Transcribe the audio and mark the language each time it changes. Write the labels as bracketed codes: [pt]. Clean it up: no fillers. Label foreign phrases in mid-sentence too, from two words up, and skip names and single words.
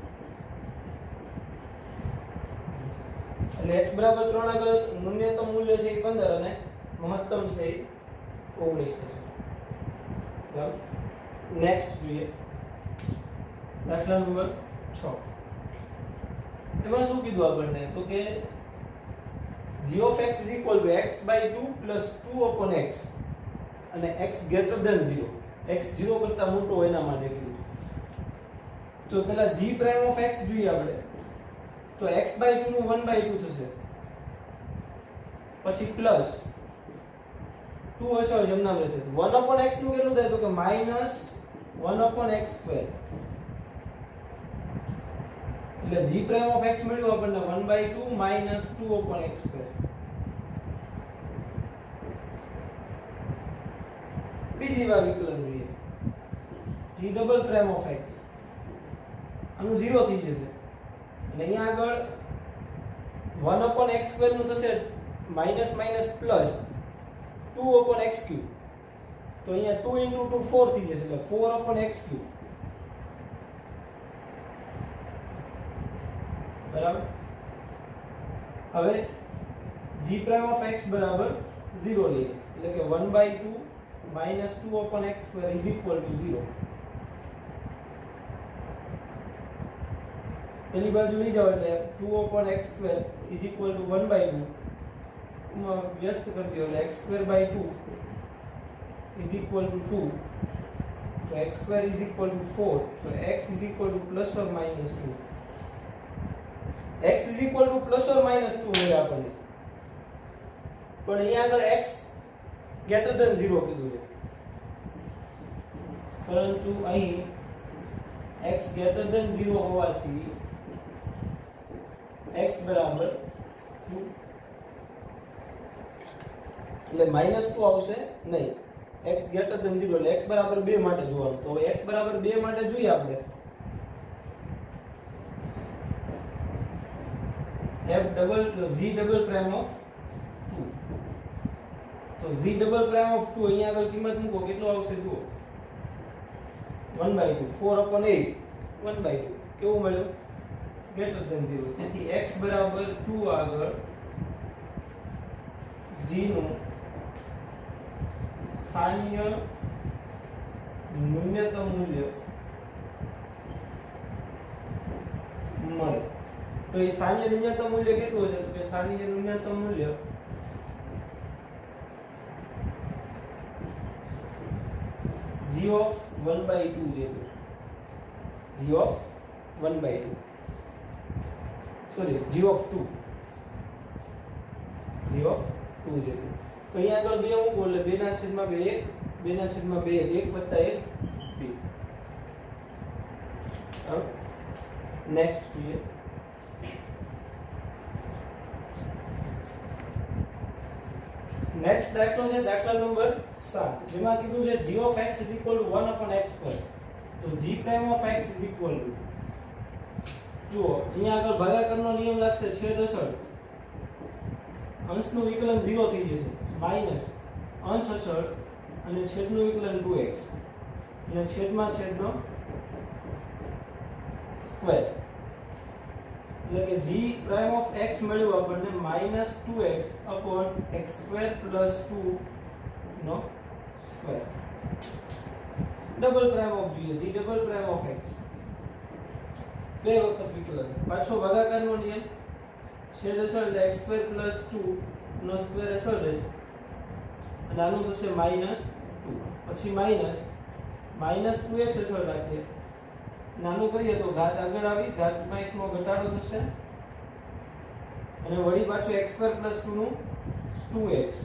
[gu] એટલે x બરાબર 3 આગળ ન્યૂનતમ મૂલ્ય છે એ 15 અને મહત્તમ છે એ 19 થશે બરાબર નેક્સ્ટ જોઈએ દાખલા નંબર 6 એમાં શું કીધું આપણને તો કે [en] g of x is equal to x by 2 plus 2 upon x [gu] અને [en] x greater than 0 [gu] x 0 કરતા મોટો હોય એના માટે કીધું તો પેલા [en] g prime of x [gu] જોઈએ આપણે તો [en] x by 2 [gu] નું [en] 1 by 2 [gu] થશે પછી પ્લસ 2 હશે જમનામ રહેશે [en] 1 upon x [gu] નું કેટલું થાય તો કે [en] minus 1 upon x square [gu] એટલે [en] g prime of x [gu] મળ્યું આપણને [en] 1 by 2 minus 2 upon x square [gu] બીજી વાર વિકલન જોઈએ [en] g double prime of x [gu] આનું 0 થઈ જશે અને અહીંયા આગળ [en] 1 upon x square [gu] નું થશે [en] minus minus plus 2 upon x cube [gu] તો અહીંયા [en] 2 into 2 4 [gu] થઈ જશે એટલે [en] 4 upon x cube [gu] બરાબર હવે [en] g prime of x [gu] બરાબર 0 લઈએ એટલે કે [en] 1 by 2 minus 2 upon x square is equal to 0 [gu] પેલી બાજુ લઈ જાવ એટલે [en] 2 upon x square is equal to 1 by 2 [gu] માં વ્યસ્ત કરી દો એટલે [en] x square by 2 is equal to 2 so x square is equal to 4 so x is equal to plus or minus 2 x is equal to plus or minus 2 [gu] મળે આપણને પણ અહીંયા આગળ [en] x greater than 0 [gu] કીધું છે પરંતુ અહીં [en] x greater than 0 [gu] હોવાથી x બરાબર 2 એટલે -2 આવશે નહીં [en] x greater than 0 [gu] એટલે x બરાબર 2 માટે જોવાનું તો x બરાબર 2 માટે જોઈએ આપણે [en] g double prime of 2 [gu] તો [en] g double prime of 2 [gu] અહીંયા આગળ કિંમત મૂકો કેટલો આવશે જુઓ [en] 1 by 2 4 upon 8 1 by 2 [gu] કેવું મળ્યું [en] greater than 0 [gu] તેથી x બરાબર 2 આગળ g નું સ્થાનિય ન્યૂનતમ મૂલ્ય મળે તો એ સ્થાનિય ન્યૂનતમ મૂલ્ય કેટલું હશે તો કે સ્થાનિય ન્યૂનતમ મૂલ્ય [en] g of 1 by 2 [gu] જેટલું [en] g of 1 by 2 sorry g of 2 g of 2 [gu] જેટલું તો અહીંયા આગળ 2 મૂકો એટલે 2 ના છેદમાં 2 1 2 ના છેદમાં 2 1 વત્તા 1 2 હવે નેક્સ્ટ જોઈએ નેક્સ્ટ દાખલો છે દાખલા નંબર 7 જેમાં કીધું છે g [en] of x is equal to 1 upon x square [gu] તો [en] g prime of x is equal to [gu] જુઓ અહીંયા આગળ ભાગાકારનો નિયમ લાગશે છેદ અસર અંશનું વિકલન 0 થઈ જશે માઈનસ અંશ અસર અને છેદનું વિકલન 2x અને છેદમાં છેદનો [en] સ્ક્વેર [gu] એટલે કે [en] g prime of x [gu] મળ્યું આપણને [en] -2x upon x square plus 2 નો સ્ક્વેર double prime of g double prime of x [gu] બે વખત વિકલન પાછો ભાગાકારનો નિયમ છેદ અસર એટલે [en] x square plus 2 [gu] નો સ્ક્વેર અસર રહેશે અને આનું થશે -2 પછી માઈનસ -2x અસર રાખીએ નાનું કરીએ તો ઘાત આગળ આવી ઘાતમાં 1 નો ઘટાડો થશે અને વળી પાછું [en] x square plus 2 [gu] નું 2x